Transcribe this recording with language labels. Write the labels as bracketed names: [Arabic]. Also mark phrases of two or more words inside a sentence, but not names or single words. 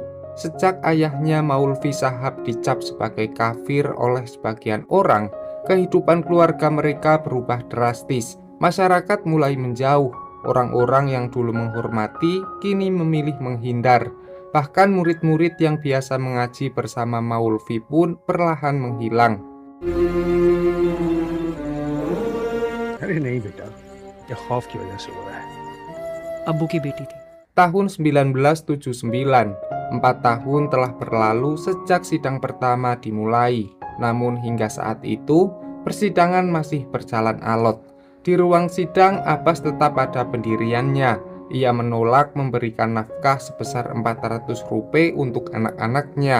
[Indonesian] Sejak ayahnya Maulvi Shahab dicap sebagai kafir oleh sebagian orang, kehidupan keluarga mereka berubah drastis. Masyarakat mulai menjauh. Orang-orang yang dulu menghormati kini memilih menghindar. Bahkan murid-murid yang biasa mengaji bersama Maulvi pun perlahan menghilang. [Hindi] अरे नहीं बेटा, ये खौफ की वजह से हो रहा है। अब्बू की बेटी थी। [Indonesian] Tahun 1979, 4 tahun telah berlalu sejak sidang pertama dimulai. Namun hingga saat itu, persidangan masih berjalan alot. Di ruang sidang, Abbas tetap pada pendiriannya. Ia menolak memberikan nafkah sebesar 400 rupiah untuk anak-anaknya.